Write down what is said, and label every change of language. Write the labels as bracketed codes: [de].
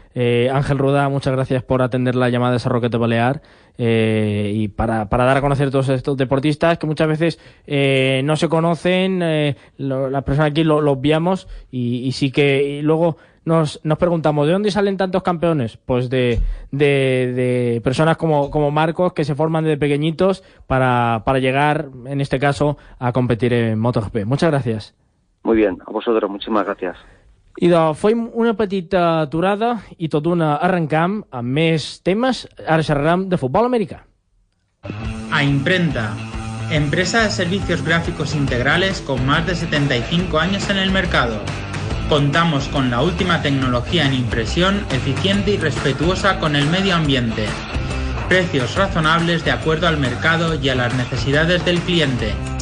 [es] Ángel Ruda, muchas gracias por atender la llamada de Sarroqueta Balear, y para dar a conocer todos estos deportistas que muchas veces no se conocen, las personas aquí lo obviamos, y sí que y luego nos preguntamos, ¿de dónde salen tantos campeones? Pues de personas como Marcos, que se forman desde pequeñitos para llegar, en este caso, a competir en MotoGP. Muchas gracias. Muy bien, a vosotros, muchísimas gracias. [ca] I fem una petita aturada i tot d'una arrencam amb més temes. Ara xerrarem de futbol americà. [es] A Imprenta, empresa de servicios gráficos integrales con más de 75 años en el mercado. Contamos con la última tecnología en impresión eficiente y respetuosa con el medio ambiente. Precios razonables de acuerdo al mercado y a las necesidades del cliente.